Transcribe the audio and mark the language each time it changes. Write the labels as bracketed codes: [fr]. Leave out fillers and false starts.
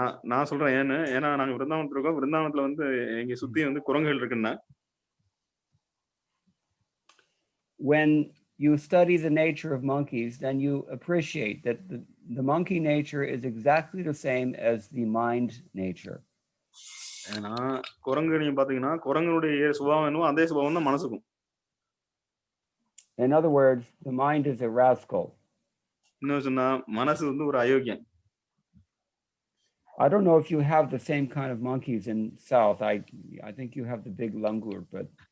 [ta] நான் சொல்றேன் ஏன்னா நாங்க விருந்தாவனத்துல இருக்கோம். விருந்தாவனத்துல வந்து எங்க சுத்தி வந்து குரங்குகள் இருக்குன்னா, [en] when you study the nature of monkeys, then you appreciate that the monkey nature is exactly the same as the mind nature. [ta] ஏன்னா குரங்கு நீங்க பாத்தீங்கன்னா குரங்குடைய சுபாவம் அதே சுபாவம் தான் மனசுக்கும். [en] In other words, the mind is a rascal. [ta] இன்னும் சொன்னா மனசு வந்து ஒரு அயோக்கியன். [en] I don't know if you have the same kind of monkeys in South. I think you have the big langur, but